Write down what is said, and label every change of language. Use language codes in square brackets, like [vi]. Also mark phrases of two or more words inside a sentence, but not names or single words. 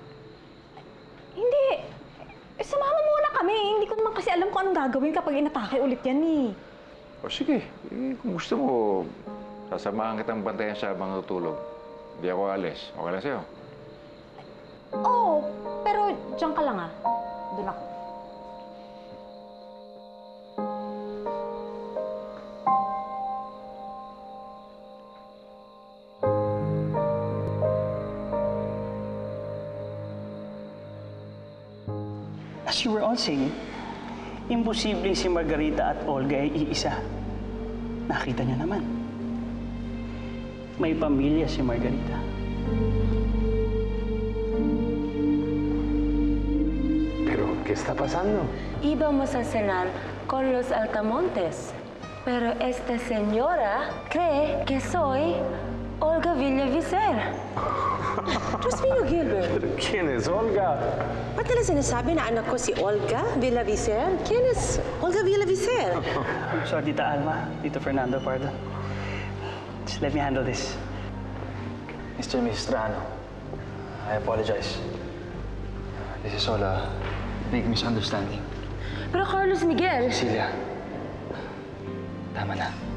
[tl] Hindi. Eh, sumama muna kami. Hindi ko naman kasi alam kung anong gagawin kapag inatake ulit yan eh. O sige. Kung gusto mo, sasamahan kitang bantayan siya habang natutulog. Hindi ako alis. Okay lang sa'yo? Oo, pero diyan ka lang ah. Doon ako. [en] As you were all saying, [tl] imposibleng si Margarita at Olga ay iisa. Nakita niyo naman. May pamilya si Margarita. [es] Pero, ¿qué está pasando? Íbamos a cenar con los Altamontes. Pero esta señora cree que soy Olga Villavicer. [tl] Diyos mio, Gilbert. [es] ¿Quién es Olga? [tl] Ba't nila sinasabi na anak ko si Olga Villavicer? [es] ¿Quién es Olga Villavicer? [en] I'm sorry, Tita Alma, Tito Fernando, pardon. Just let me handle this. Mr. and Mrs. Trajano, I apologize. This is all a big misunderstanding. [tl] Pero Carlos Miguel... Cecilia, tama na.